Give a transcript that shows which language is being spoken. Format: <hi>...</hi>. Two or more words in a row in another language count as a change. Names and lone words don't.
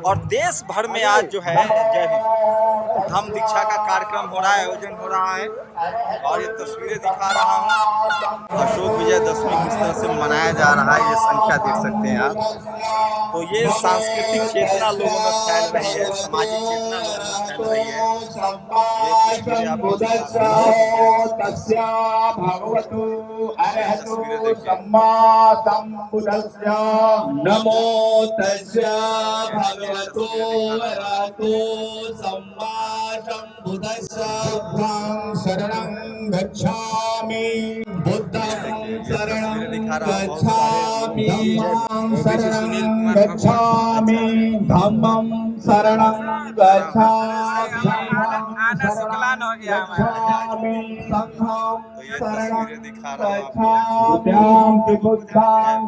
<hi>और देश भर में आज जो है जय हिंद धम्म दीक्षा का कार्यक्रम हो रहा है, आयोजन हो रहा है और ये तस्वीरें दिखा रहा हूँ। अशोक विजयदशमी किस तरह से मनाया जा रहा है, ये संख्या देख सकते हैं आप। तो ये सांस्कृतिक चेतना लोगों में फैल रही है, सामाजिक चेतना लोगों में फैल रही है। ये तस्वीरें आपको दिखा रहा हूँ।</hi> <pi>भगवतु अरहतु सम्मा सम्बुद्धस्य नमो तस्या भगवतो अरहतो सम्मा सम्बुद्धस्य शरणं गच्छामि बुद्धं शरणं गच्छामि शरणं गच्छामि धम्मं शरणं गच्छामि संघं शरणं गच्छामि बुद्धं</pi>